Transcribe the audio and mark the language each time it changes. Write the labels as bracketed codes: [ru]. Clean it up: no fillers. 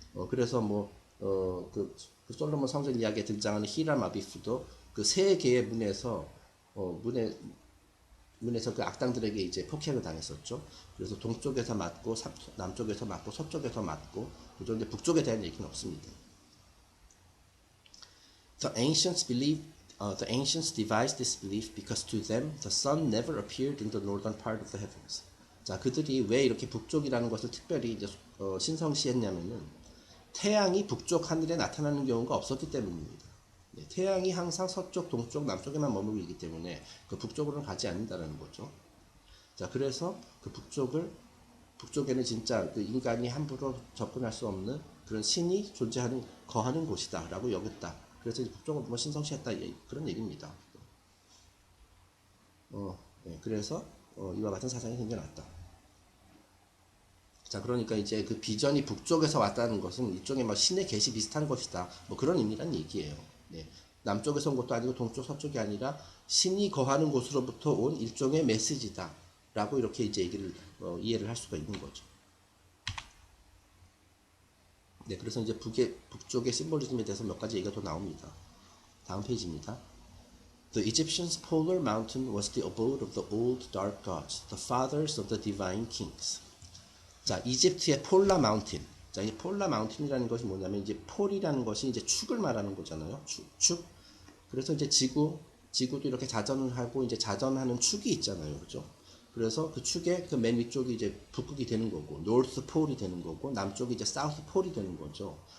[ko] 그래서 그 솔로몬 성전 이야기에 등장하는 히람 아비스도 그 세 개의 문에서 문에서 그 악당들에게 이제 폭행을 당했었죠. 그래서 동쪽에서 맞고 남쪽에서 맞고 서쪽에서 맞고 그런데 북쪽에 대한 얘기는 없습니다. [en] The ancients devised this belief because to them the sun never appeared in the northern part of the heavens. [ko] 자, 그들이 왜 이렇게 북쪽이라는 것을 특별히 이제 신성시했냐면은 태양이 북쪽 하늘에 나타나는 경우가 없었기 때문입니다. 네, 태양이 항상 서쪽, 동쪽, 남쪽에만 머물고 있기 때문에 그 북쪽으로는 가지 않는다는 거죠. 자, 그래서 그 북쪽에는 진짜 그 인간이 함부로 접근할 수 없는 그런 신이 거하는 곳이다라고 여겼다. 그래서 북쪽을 뭐 신성시했다 그런 얘기입니다. 네, 그래서 이와 같은 사상이 생겨났다. 자, 그러니까 이제 그 비전이 북쪽에서 왔다는 것은 일종의 뭐 신의 계시 비슷한 것이다. 뭐 그런 의미란 얘기예요. 네. 남쪽에서 온 것도 아니고 동쪽, 서쪽이 아니라 신이 거하는 곳으로부터 온 일종의 메시지다. 라고 이렇게 이제 이해를 할 수가 있는 거죠. 네, 그래서 이제 북쪽의 심볼리즘에 대해서 몇 가지 얘기가 더 나옵니다. 다음 페이지입니다. [en] The Egyptians' polar mountain was the abode of the old dark gods, the fathers of the divine kings. [ko] 자, 이집트의 폴라 마운틴. 자, 이 폴라 마운틴이라는 것이 뭐냐면 이제 폴이라는 것이 이제 축을 말하는 거잖아요. 축. 그래서 이제 지구도 이렇게 자전을 하고 이제 자전하는 축이 있잖아요. 그죠? 그래서 그 축의 그 맨 위쪽이 이제 북극이 되는 거고, 노스 폴이 되는 거고, 남쪽이 이제 사우스 폴이 되는 거죠.